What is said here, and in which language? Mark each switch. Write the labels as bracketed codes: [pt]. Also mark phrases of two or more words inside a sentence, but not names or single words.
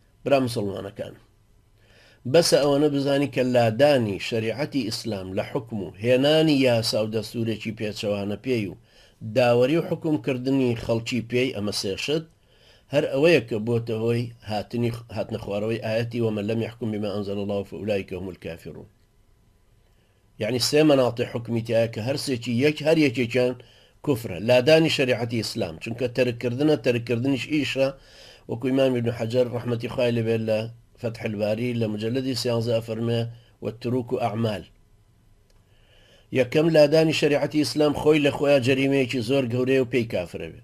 [ckb] برا مسلمانەکان بەسە ئەوەنە بزانی کە لادانی شریعەتی ئیسلام لە حکم و هێنانی یاسا و دەستورێکی پێچەوانە پێی و داوەری و حکومکردنی خەڵکی پێی ئەمە سێشت هەر ئەوەیە کە بۆتە هۆی هاتنە خوارەوەی ئاەتی [ar] ومن لم يحكم بما أنزل الله فأولئك هم الكافرون. [ckb] يعني سێ مەناڵی حکمی تایە کە هەر یەکێکیان کوفرە لادانی شریعەتی ئیسلام، چونکە تەرکردنیش ئیشە، وەکو ئیمام ابن حەجەر ڕەحمەتی خوای لەبێت لە فتح الباری لە مجلدی 13 فەرمێ [ar] والتروك أعمال. [ckb] یەکەم لادانی شریعەتی ئیسلام خۆی لە خۆیان جەریمەیەکی زۆر گەورەیە و پێی کافرە بێ.